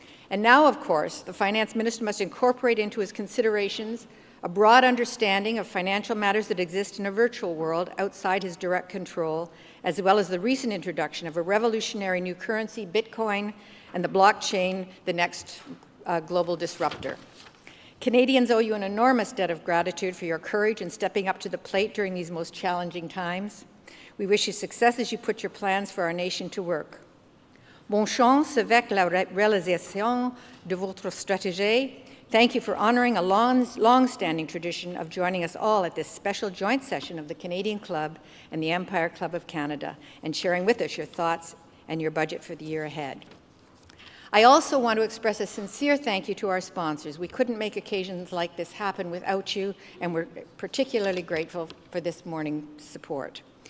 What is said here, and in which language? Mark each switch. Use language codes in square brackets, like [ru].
[en] And now, of course, the finance minister must incorporate into his considerations a broad understanding of financial matters that exist in a virtual world outside his direct control, as well as the recent introduction of a revolutionary new currency, Bitcoin, and the blockchain, the next global disruptor. Canadians owe you an enormous debt of gratitude for your courage in stepping up to the plate during these most challenging times. We wish you success as you put your plans for our nation to work. [fr] Bonne chance avec la réalisation de votre stratégie. [en] Thank you for honoring a long-standing tradition of joining us all at this special joint session of the Canadian Club and the Empire Club of Canada, and sharing with us your thoughts and your budget for the year ahead. I also want to express a sincere thank you to our sponsors. We couldn't make occasions like this happen without you, and we're particularly grateful for this morning's support.